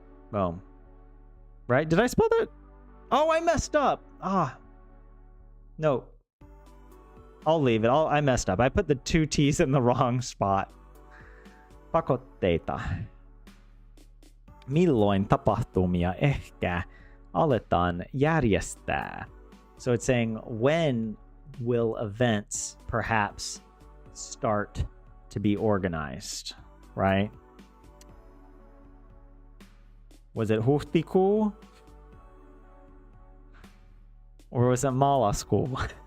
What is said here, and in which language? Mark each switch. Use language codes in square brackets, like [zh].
[en] Boom. Right? Did I spell that? Oh, I messed up. No. I'll leave it. I messed up. I put the 2 T's in the wrong spot. [fi] Pakotteita. Milloin tapahtumia ehkä aletaan järjestää? [en] So it's saying, when will events perhaps start to be organized, right? Was it huhtikuu? Or was it maaliskuu?